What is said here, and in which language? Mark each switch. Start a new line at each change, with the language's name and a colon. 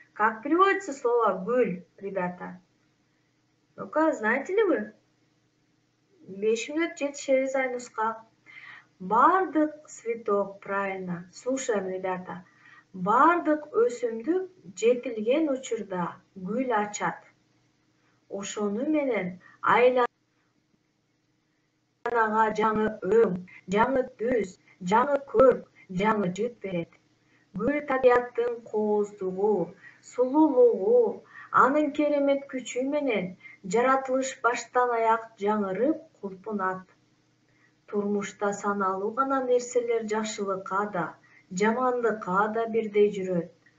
Russian: Как переводится слово гүл, ребята? Ну-ка, знаете ли вы? 5 минут
Kyrgyz: жетишебиз
Russian: Айнуска. Бардык цветок, правильно. Слушаем, ребята.
Kyrgyz: Бардык өсүмдүк жетилген учурда гүл ачат. Ошону менен айланага жаңы өң, жаңы түс, жаңы көрк, жаңы жыт берет. Гүл табияттын кооздугу, сулуулугу, анын керемет күчү менен жаратылыш баштан аяк жаңырып кулпунат. Турмушта саналуу гана нерселер жакшылыкка да, жамандыкка да бирдей жүрөт.